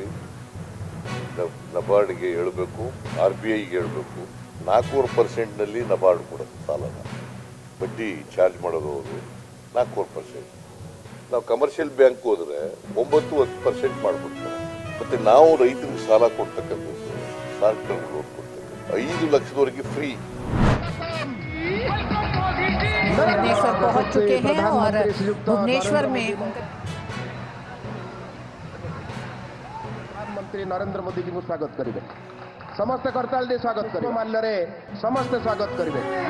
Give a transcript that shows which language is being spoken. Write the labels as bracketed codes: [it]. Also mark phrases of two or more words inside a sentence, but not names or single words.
[kn] ನಬಾರ್ಡ್ಗೆ ಹೇಳಬೇಕು, RBIಗೆ ಹೇಳಬೇಕು, 4% ನಬಾರ್ಡ್ ಕೊಡುತ್ತೆ ಸಾಲನ, ಬಡ್ಡಿ ಚಾರ್ಜ್ ಮಾಡೋದು ಅವರು 4%. ನಾವು [en] commercial bank [kn] ಹೋದರೆ 9-10% ಮಾಡಿಬಿಡ್ತಾರೆ. ಮತ್ತು ನಾವು ರೈತರಿಗೆ ಸಾಲ ಕೊಡ್ತಕ್ಕಂಥದ್ದು [en] short term loan [kn] ಕೊಡ್ತಕ್ಕಂಥ 5 ಲಕ್ಷದವರೆಗೆ ಫ್ರೀ. [hi] भुवनेश्वर पहुंच चुके हैं और भुवनेश्वर में प्रधानमंत्री नरेंद्र मोदी जी को स्वागत करेंगे. समस्त करताल दे स्वागत करेंगे. माल्यरे समस्त स्वागत करेंगे.